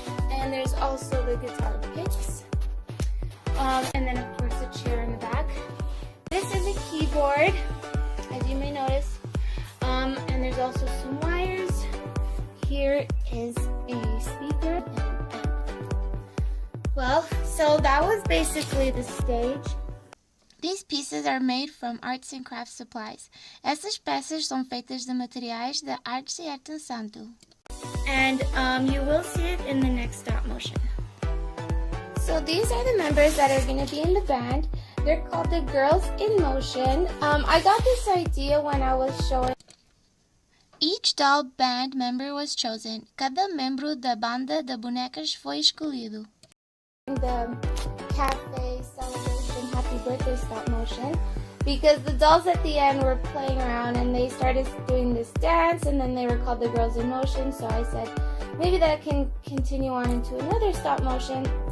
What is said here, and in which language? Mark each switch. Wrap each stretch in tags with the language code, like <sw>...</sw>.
<en>And there's also the guitar picks. And then of course a chair in the back. This is a keyboard, as you may notice. And there's also some wires. Here is a speaker. Well, so that was basically the stage. These pieces are made from arts and crafts supplies.</en> <pt>Essas peças são feitas de materiais de artes e artesanato.</pt> <en>And you will see it in the next stop motion. So these are the members that are going to be in the band. They're called the Girls in Motion. I got this idea when I was showing. Each doll band member was chosen.</en> <pt>Cada membro da banda de bonecas foi escolhido.</pt> <en>The cafe celebration happy birthday stop motion, because the dolls at the end were playing around and they started doing this dance, and then they were called the Girls in Motion. So I said maybe that can continue on into another stop motion.</en>